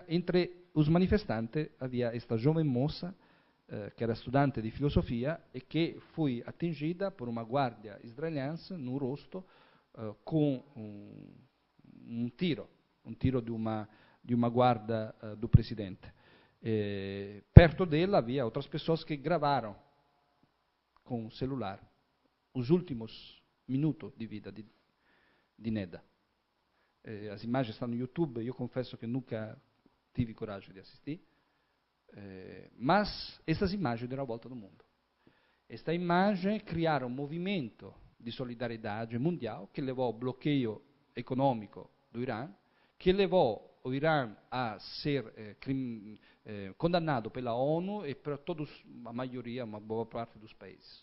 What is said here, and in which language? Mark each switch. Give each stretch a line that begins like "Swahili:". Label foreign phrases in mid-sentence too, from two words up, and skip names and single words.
Portuguese: Entre os manifestantes havia esta jovem moça, que era estudante de filosofia, e que foi atingida por uma guarda israelense no rosto com um tiro de uma guarda do presidente. Perto dela havia outras pessoas que gravaram com o celular os últimos minuto
Italian: di vita di
Portuguese: Neda. As imagens estão no YouTube, eu confesso que nunca tive coragem de assistir, mas essas imagens deram a volta no mundo. Esta imagem criaram um movimento de solidariedade mundial que levou ao bloqueio econômico do Irã, que levou o Irã a ser condenado pela ONU e por todos, a maioria, uma boa parte dos países.